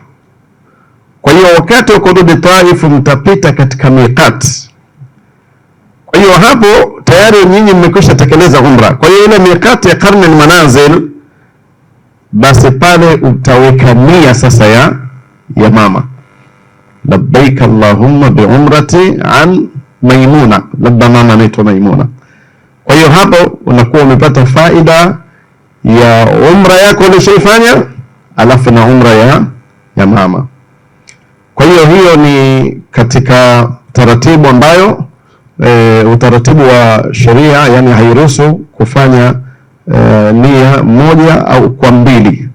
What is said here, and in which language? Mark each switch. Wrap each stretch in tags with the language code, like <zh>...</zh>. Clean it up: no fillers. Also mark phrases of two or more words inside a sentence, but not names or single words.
<sw>Kwa hiyo wakati wa kurudi Taif mtapita katika miqat. Kwa hiyo hapo tayari nyinyi mmekwisha tekeleza umra. Kwa hiyo ile miqat ya Qarnul Manazil, basi pale utaweka nia sasa ya mama,</sw> <ar>لبيك اللهم بعمرة عن Maimuna,</ar> <sw>labda mama anaitwa Maimuna. Kwa hiyo hapo unakuwa umepata faida ya umra yako ulishaifanya, alafu na umra ya mama. Kwa hiyo ni katika taratibu ambayo utaratibu wa sheria, yani hairuhusu kufanya nia moja au kwa mbili.</sw>